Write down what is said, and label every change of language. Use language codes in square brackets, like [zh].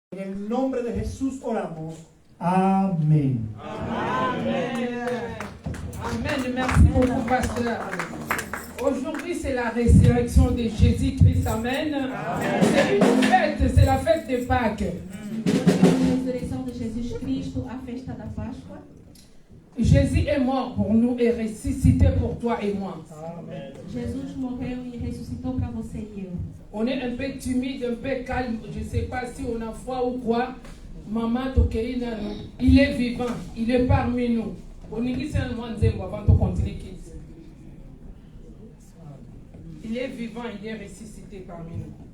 [es] el nombre de Jesús oramos. Amén. Amen. Amen. [fr] Merci beaucoup, pasteur. Aujourd'hui, c'est la résurrection de Jésus-Christ. Amen. C'est une fête, c'est la fête de Pâques. [pt] A ressurreição de Jesus Cristo, a festa da Páscoa. [fr] Jésus est mort pour nous et ressuscité pour toi et moi. [pt] Jesus morreu e ressuscitou para você e eu. [fr] On est un peu timide, un peu calme. Je ne sais pas si on a foi ou quoi. Maman Tokeina, il est vivant, il est parmi nous. On est ici avant de continuer. Il est vivant, il est ressuscité parmi nous.